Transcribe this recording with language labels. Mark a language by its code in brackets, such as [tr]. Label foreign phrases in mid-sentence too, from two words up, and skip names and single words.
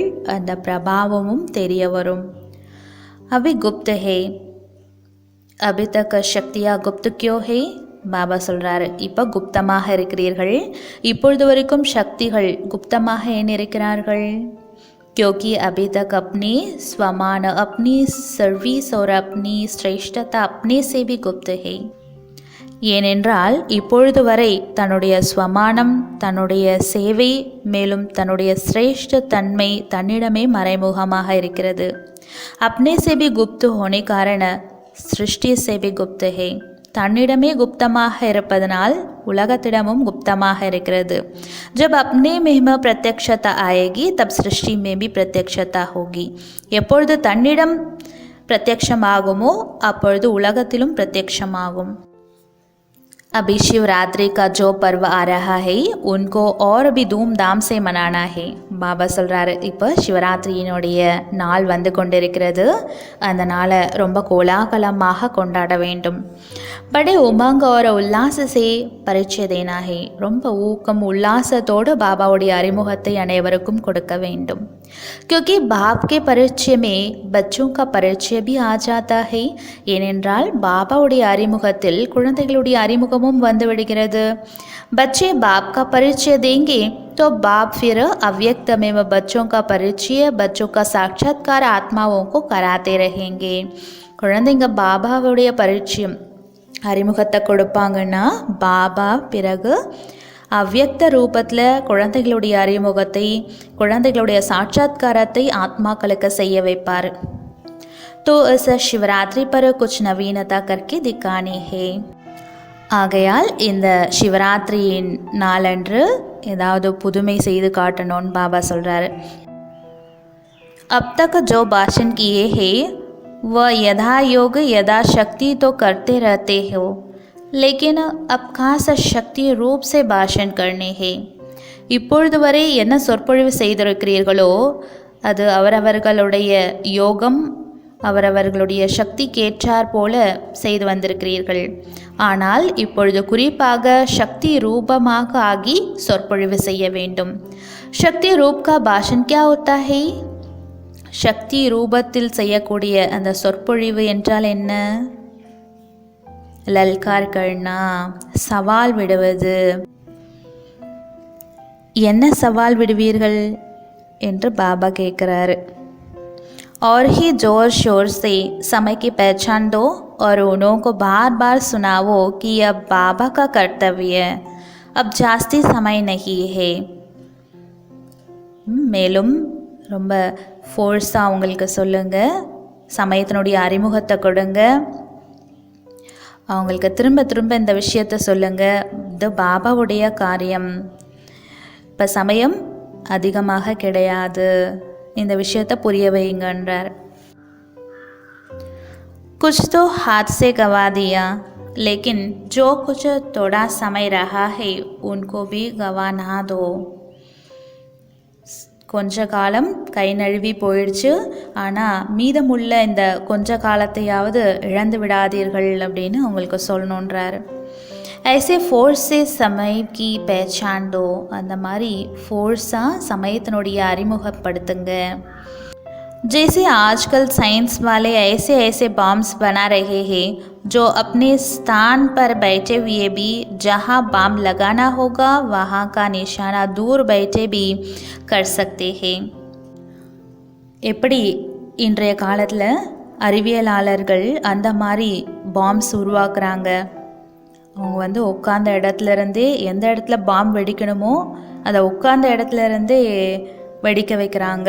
[ta] அந்த பிரபாவமும் தெரிய வரும். [hi] अभी गुप्त है, अभी तक शक्तियां गुप्त क्यों हैं? [ta] பாபா சொல்கிறாரு, இப்போ குப்தமாக இருக்கிறீர்கள். இப்பொழுது வரைக்கும் சக்திகள் குப்தமாக ஏன் இருக்கிறார்கள்? [hi] क्योंकि अभी तक अपनी स्वमान, अपनी सर्विस और अपनी श्रेष्ठता अपने से भी गुप्त है. [ta] ஏனென்றால் இப்பொழுது வரை தன்னுடைய ஸ்வமானம், தன்னுடைய சேவை, மேலும் தன்னுடைய சிரேஷ்ட தன்மை தன்னிடமே மறைமுகமாக இருக்கிறது. [hi] अपने से भी गुप्त होने कारण सृष्टि से भी गुप्त है. [ta] தன்னிடமே குப்தமாக இருப்பதனால் உலகத்திடமும் குப்தமாக இருக்கிறது. [hi] जब अपने में प्रत्यक्षता आएगी तब सृष्टि में भी प्रत्यक्षता होगी. [ta] எப்பொழுது தன்னிடம் பிரத்யக்ஷமாகுமோ அப்பொழுது உலகத்திலும் பிரத்யக்ஷமாகும். [hi] अभी शिवरात्रि का जो पर्व आ रहा है उनको और भी धूमधाम से मनाना है. [ta] பாபா சொல்கிறாரு, இப்போ சிவராத்திரியினுடைய நாள் வந்து கொண்டிருக்கிறது. அந்த நாளை ரொம்ப கோலாகலமாக கொண்டாட வேண்டும். [hi] बड़े उमंग और उल्लास से परिचय देना है. [ta] ரொம்ப ஊக்கம் உல்லாசத்தோடு பாபாவுடைய அறிமுகத்தை அனைவருக்கும் கொடுக்க வேண்டும். [hi] क्योंकि बाप के परिचय में बच्चों का परिचय भी आ जाता है. [ta] ஏனென்றால் பாபாவுடைய அறிமுகத்தில் குழந்தைகளுடைய அறிமுகமும் வந்து விடுகிறது. [hi] बच्चे बाप का परिचय देंगे तो बाप फिर अव्यक्त में बच्चों का परिचय, बच्चों का साक्षात्कार आत्माओं को कराते रहेंगे. [ta] குழந்தைங்க பாபாவுடைய பரிச்சயம் அறிமுகத்தை கொடுப்பாங்கன்னா பாபா பிறகு அவ்யக்த ரூபத்தில் குழந்தைகளுடைய அறிமுகத்தை, குழந்தைகளுடைய சாட்சாத்காரத்தை ஆத்மாக்களுக்கு செய்ய வைப்பார். [hi] तो इस शिवरात्रि पर कुछ नवीनता करके दिखानी है. [ta] ஆகையால் இந்த சிவராத்திரியின் நாளன்று ஏதாவது புதுமை செய்து காட்டணும்னு பாபா சொல்கிறாரு. [hi] अब तक जो भाषण किए हैं वह यथा योग यथा शक्ति तो करते रहते हो, लेकिन अब खास शक्ति रूप से भाषण करने हैं. [ta] இப்பொழுது வரை என்ன சொற்பொழிவு செய்திருக்கிறீர்களோ அது அவரவர்களுடைய யோகம், அவரவர்களுடைய சக்திக்கேற்றார் போல செய்து வந்திருக்கிறீர்கள். ஆனால் இப்பொழுது குறிப்பாக சக்தி ரூபமாக ஆகி சொற்பொழிவு செய்ய வேண்டும். [hi] शक्ति रूप का भाषण क्या होता है? [ta] சக்தி ரூபத்தில் செய்யக்கூடிய அந்த சொற்பொழிவு என்றால் என்ன? [hi] ललकार करना, [ta] சவால் விடுவது. என்ன சவால் விடுவீர்கள் என்று பாபா கேட்குறாரு. [hi] और ही जोर शोर से समय की पहचान दो और उन्हों को बार बार सुनाओ कि अब बाबा का कर्तव्य है, अब जास्ती समय नहीं है. [ta] மேலும் ரொம்ப ஃபோர்ஸாக அவங்களுக்கு சொல்லுங்கள், சமயத்தினுடைய அறிமுகத்தை கொடுங்க, அவங்களுக்கு திரும்ப திரும்ப இந்த விஷயத்தை சொல்லுங்கள். இது பாபாவுடைய காரியம், இப்போ சமயம் அதிகமாக கிடையாது, இந்த விஷயத்தை புரிய வைங்கன்றார். [hi] कुछ तो हाथ से गवा दिया, लेकिन जो कुछ थोड़ा समय रहा है उनको भी गवा ना दो. [ta] கொஞ்ச காலம் கை நழுவி போயிடுச்சு, ஆனால் மீதமுள்ள இந்த கொஞ்ச காலத்தையாவது இழந்து விடாதீர்கள் அப்படின்னு அவங்களுக்கு சொல்லணுன்றார். [hi] ऐसे ஃபோர்ஸ் से समय की पहचान दो. [ta] அந்த மாதிரி ஃபோர்ஸாக சமயத்தினுடைய அறிமுகப்படுத்துங்க. [hi] जैसे आजकल साइंस वाले ऐसे ऐसे बॉम्ब्स बना रहे हैं जो अपने स्थान पर बैठे हुए भी जहां बम लगाना होगा वहां का निशाना दूर बैठे भी कर सकते हैं. [ta] எப்படி இன்றைய காலத்தில் அறிவியலாளர்கள் அந்த மாதிரி பாம்ஸ் உருவாக்குறாங்க. அவங்க உட்கார்ந்த இடத்துலேருந்தே எந்த இடத்துல பாம்பு வெடிக்கணுமோ அதை உட்கார்ந்த இடத்துலேருந்தே வெடிக்க வைக்கிறாங்க.